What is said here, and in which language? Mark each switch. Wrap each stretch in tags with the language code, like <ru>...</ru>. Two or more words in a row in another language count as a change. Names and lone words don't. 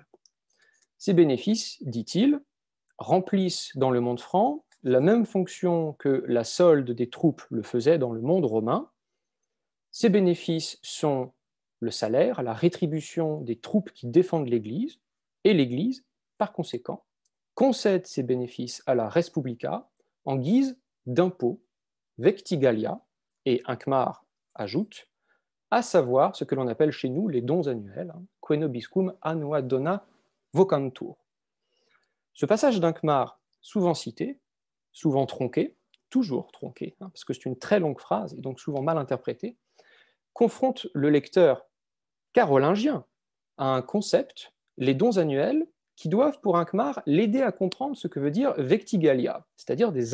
<fr>Ces bénéfices, dit-il, remplissent dans le monde franc la même fonction que la solde des troupes le faisait dans le monde romain. Ces bénéfices sont le salaire, la rétribution des troupes qui défendent l'Église, et l'Église, par conséquent, concède ces bénéfices à la res publica en guise d'impôts, vectigalia, et Hincmar ajoute, à savoir ce que l'on appelle chez nous les dons annuels,</fr> <la>quenobiscum annua dona vocantur.</la> <fr>Ce passage d'Hincmar, souvent cité, souvent tronqué, toujours tronqué, parce que c'est une très longue phrase et donc souvent mal interprétée, confronte le lecteur carolingien à un concept, les dons annuels, qui doivent pour Hincmar l'aider à comprendre ce que veut dire vectigalia, c'est-à-dire</fr>